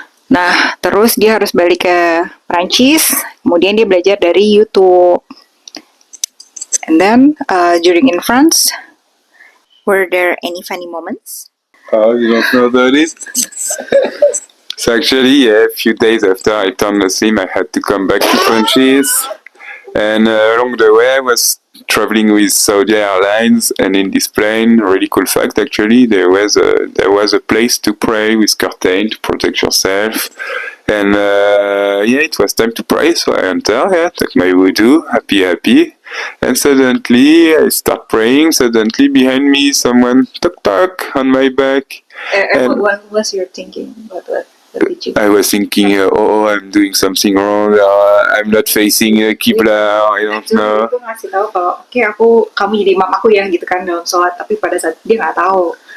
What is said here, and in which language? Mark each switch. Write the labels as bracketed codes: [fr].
[id] Nah, terus dia harus balik ke Prancis, kemudian dia belajar dari YouTube. [en] And then, during in France, were there any funny moments? Oh, you don't know about it? So actually, yeah, a few days after I turned Muslim, I had to come back to Francis. And along the way, I was traveling with Saudi Airlines, and in this plane, really cool fact actually, there was a place to pray with curtain to protect yourself. And yeah, it was time to pray, so I enter, yeah, take my wudu, happy. And suddenly I start praying. Suddenly behind me, someone tock on my back. And What was your thinking? What did you? I was thinking, oh, I'm doing something wrong. I'm not facing Qibla. I don't know. [id] Itu ngasih tahu kalau kamu jadi imam aku ya gitu kan dalam sholat, tapi pada saat dia nggak tahu.